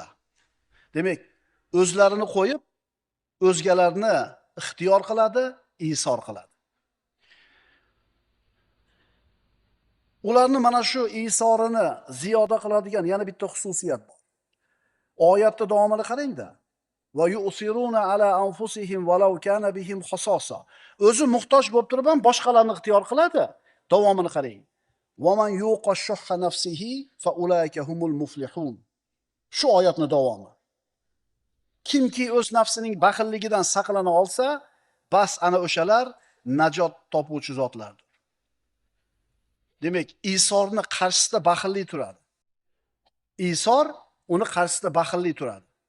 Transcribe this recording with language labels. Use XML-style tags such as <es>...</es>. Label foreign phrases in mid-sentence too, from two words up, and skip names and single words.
<uz>Demak, o'zlarini qo'yib, o'zgalarni ixtiyor qiladi, isor qiladi. Ularni mana shu isorini ziyoda qiladigan yana bitta xususiyat bor. Oyatda davomini qarang-da.</uz> <ar>ويؤثرون على أنفسهم ولو كان بهم خصاصة.</ar> <uz>O'zi muhtoj bo'lib turib ham boshqalarni ixtiyor qiladi. Davomini qarang.</uz> <ar>ومن يوق شح نفسه فأولئك هم المفلحون.</ar> <uz>Shu oyatning davomi. Kimki o'z nafsining baxilligidan saqlana olsa, bas ana o'shalar najot topuvchi zotlardir. Demak, isorni qarshisida baxillik turadi. Isor uni qarshisida baxillik turadi.</uz>